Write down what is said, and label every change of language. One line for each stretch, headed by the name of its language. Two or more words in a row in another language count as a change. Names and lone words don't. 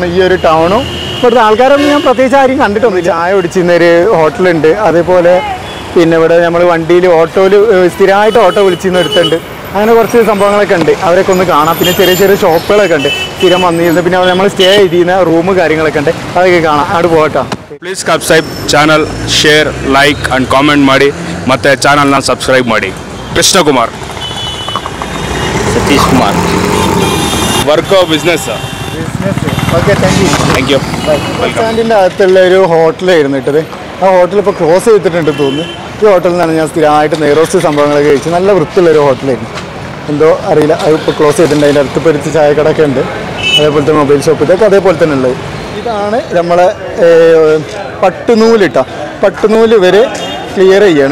Malayalam: ഈ ഒരു ടൗണും ഇവിടുത്തെ ആൾക്കാരൊന്നും ഞാൻ പ്രത്യേകിച്ച് ആരും കണ്ടിട്ടൊന്നുമില്ല. ചായ കുടിച്ചിരുന്നൊരു ഹോട്ടലുണ്ട്. അതേപോലെ പിന്നെ ഇവിടെ നമ്മൾ വണ്ടിയിൽ ഓട്ടോയിൽ സ്ഥിരമായിട്ട് ഓട്ടോ വിളിച്ചിരുന്ന എടുത്തുണ്ട്. അങ്ങനെ കുറച്ച് സംഭവങ്ങളൊക്കെ ഉണ്ട്. അവരൊക്കെ ഒന്ന് കാണാം. പിന്നെ ചെറിയ ചെറിയ ഷോപ്പുകളൊക്കെ ഉണ്ട് സ്ഥിരം വന്നിരുന്നത്. പിന്നെ നമ്മൾ സ്റ്റേ ചെയ്തിരുന്ന റൂം കാര്യങ്ങളൊക്കെ ഉണ്ട്. അതൊക്കെ കാണാം. അവിടെ പോകട്ടോ.
English: Please subscribe channel, share, like and comment ಮಾಡಿ.
Kannada: ಮತ್ತು ಚಾನಲ್ನ ಸಬ್ಸ್ಕ್ರೈಬ್ ಮಾಡಿ. ಕೃಷ್ಣಕುಮಾರ್, ಸತೀಶ್ ಕುಮಾರ್, ವರ್ಕೋ ಬಿಸ್ನೆಸ್.
Malayalam: ഓക്കെ,
English: Thank you. bus stand
Malayalam: അകത്തുള്ള ഒരു ഹോട്ടലായിരുന്നു ഇട്ടത്. ആ ഹോട്ടൽ ഇപ്പോൾ ക്ലോസ് ചെയ്തിട്ടുണ്ട് തോന്നുന്നു. ഈ ഹോട്ടലിൽ നിന്നാണ് ഞാൻ സ്ഥിരമായിട്ട് നെയ്റോസ്റ്റ് സംഭവങ്ങളൊക്കെ കഴിച്ചു. നല്ല വൃത്തിയുള്ളൊരു ഹോട്ടലായിരുന്നു. എന്തോ അറിയില്ല, അത് ഇപ്പോൾ ക്ലോസ് ചെയ്തിട്ടുണ്ട്. അതിൻ്റെ അടുത്ത് പൊരിച്ച് ചായക്കടയൊക്കെ ഉണ്ട്. അതേപോലത്തെ
English: mobile shop
Malayalam: ഇതൊക്കെ അതേപോലെ തന്നെ ഉള്ളത്. ഇതാണ് നമ്മളെ പട്ടുനൂലിട്ട പട്ടുനൂല് ഇവർ ക്ലിയർ ചെയ്യണം.